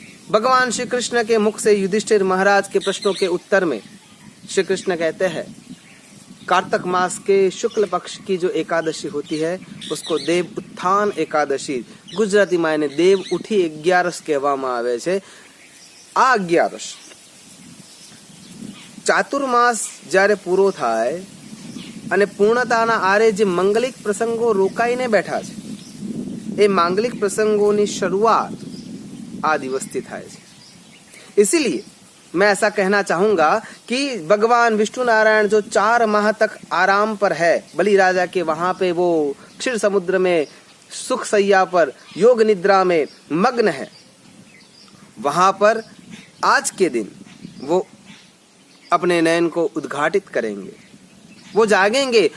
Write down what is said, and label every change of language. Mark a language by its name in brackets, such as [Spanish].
[Hindi] भगवान श्री कृष्ण के मुख से युधिष्ठिर महाराज के प्रश्नों के उत्तर में श्री कृष्ण कहते हैं, कार्तक मास के शुक्ल पक्ष की जो एकादशी होती है उसको देव उत्थान एकादशी, गुजराती मायने देव उठी 11 [Gujarati] કહેવામાં આવે છે। આ 11 ચાતુર્માસ જ્યારે પૂરો થાય અને પૂર્ણતાના આરે જે માંગલિક પ્રસંગો રોકાઈને બેઠા છે, એ માંગલિક પ્રસંગોની શરૂઆત આ દિવસથી થાય છે। [Hindi] इसीलिए मैं ऐसा कहना चाहूंगा कि भगवान विष्णु नारायण जो 4 माह तक आराम पर है बलि राजा के, वहां पे वो क्षीर समुद्र में सुख सैया पर योग निद्रा में मग्न है, वहां पर आज के दिन वो अपने नयन को उद्घाटित करेंगे, वो जागेंगे।